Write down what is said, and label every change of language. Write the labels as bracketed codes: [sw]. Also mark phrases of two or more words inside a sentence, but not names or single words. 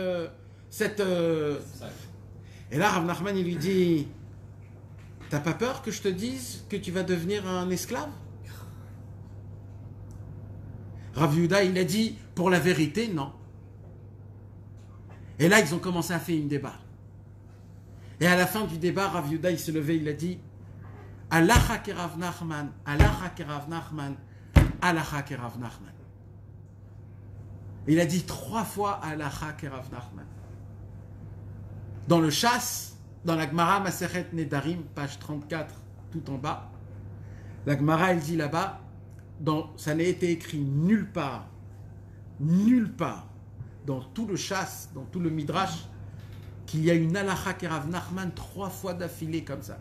[fr] Et là, Rav Nachman, il lui dit, t'as pas peur que je te dise que tu vas devenir un esclave? Rav Yehuda, il a dit, pour la vérité, non. Et là, ils ont commencé à faire un débat. Et à la fin du débat, Rav Yehuda, il s'est levé, il a dit, [he] הלכה כרב נחמן, הלכה כרב נחמן, הלכה כרב נחמן. [fr] Il a dit 3 fois [he] הלכה כרב נחמן. [fr] Dans le Chasse, dans la Gemara Masechet Nedarim, page 34, tout en bas, la Gemara, elle dit là-bas, ça n'a été écrit nulle part, dans tout le Chasse, dans tout le Midrash, qu'il y a une [he] הלכה כרב נחמן [fr] 3 fois d'affilée comme ça.